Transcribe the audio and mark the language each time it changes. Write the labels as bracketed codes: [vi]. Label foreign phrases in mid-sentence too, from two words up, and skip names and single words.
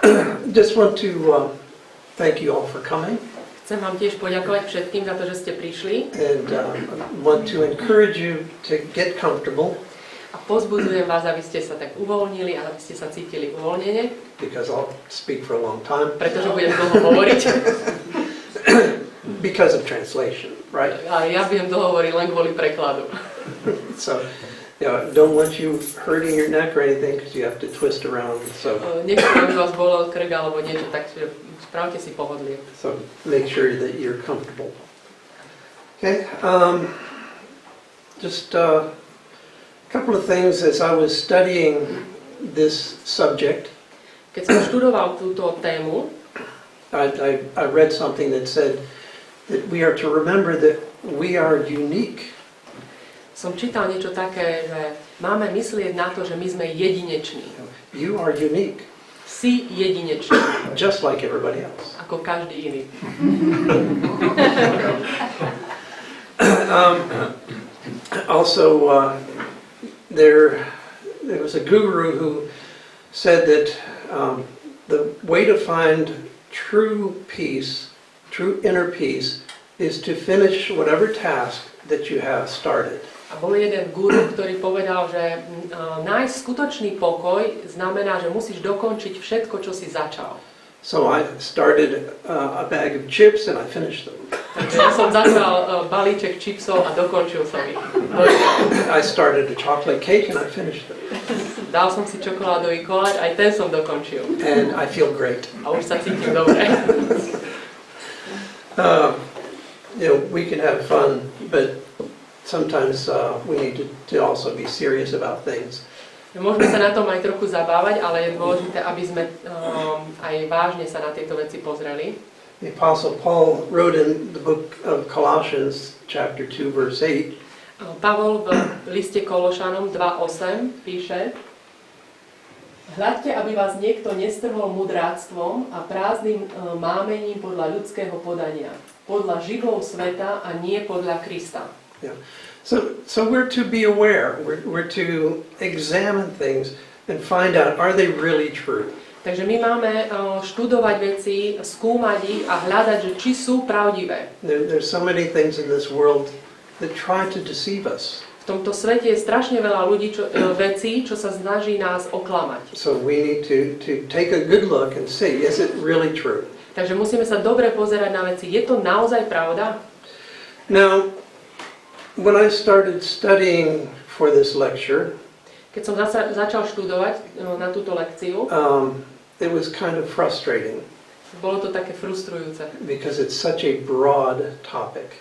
[en] Just want to thank you all for coming. [sk] Chcem vám tiež poďakovať všetkým za to, že ste prišli. [en] And want to encourage you to get comfortable. [sk] A pozbudzujem vás, aby ste sa tak uvoľnili a aby ste sa cítili uvoľnene. [en] Because I'll speak for a long time. [sk] Pretože budem dlho hovoriť. [en] Because of translation, right? [sk] A ja budem dlho hovoriť len kvôli prekladu. [en] So, don't want you hurting your neck or anything because you have to twist around. So. [sk] Nechcem, aby vás bolel krk alebo niečo, tak spravte si pohodlie. [en] So make sure that you're comfortable. Okay. Just a couple of things as I was studying this subject. [sk] Keď som študoval túto tému, [en] I read something that said that we are to remember that we are unique. [sk] som čítal niečo také, že máme myslieť na to, že my sme jedineční. [en] You are unique. [sk] Si jedinečný. [en] Just like everybody else. [sk] Ako každý iný. [en] Also, there was a guru who said that the way to find true peace, true inner peace, is to finish whatever task that you have started. [sk] A bol jeden guru, ktorý povedal, že nájsť skutočný pokoj znamená, že musíš dokončiť všetko, čo si začal. [en] So I started a bag of chips and I finished them. [sk] Takže ja som začal balíček čipsov a dokončil som ich. [en] I started a chocolate cake and I finished them. [sk] Dal som si čokoládový koláč, aj ten som dokončil. [en] And I feel great. [sk] A už sa cítim dobre. [en] We can have fun, but sometimes we need to also be serious about things. [sk] Môžeme sa na tom aj trochu zabávať, ale je dôležité, aby sme aj vážne sa na tieto veci pozreli. [en] The Apostle Paul wrote in the book of Colossians, chapter 2, verse 8. [sk] Pavol v liste Kološanom 2.8 píše: Hľadte, aby vás niekto nestrhol mudráctvom a prázdnym mámením podľa ľudského podania, podľa živlov sveta a nie podľa Krista. [en] Yeah. So we're to be aware, we're to examine things and find out, are they really true? [sk] Takže my máme študovať veci, skúmať ich a hľadať, že či sú pravdivé. [en] There's so many things in this world that try to deceive us. [sk] V tomto svete je strašne veľa ľudí, vecí, čo sa snaží nás oklamať. [en] So we need to take a good look and see, is it really true? [sk] Takže musíme sa dobre pozerať na veci. Je to naozaj pravda? [en] Now, when I started studying for this lecture, [sk] keď som začal študovať na túto lekciu, [en] it was kind of frustrating. [sk] Bolo to také frustrujúce. [en] Because it's such a broad topic.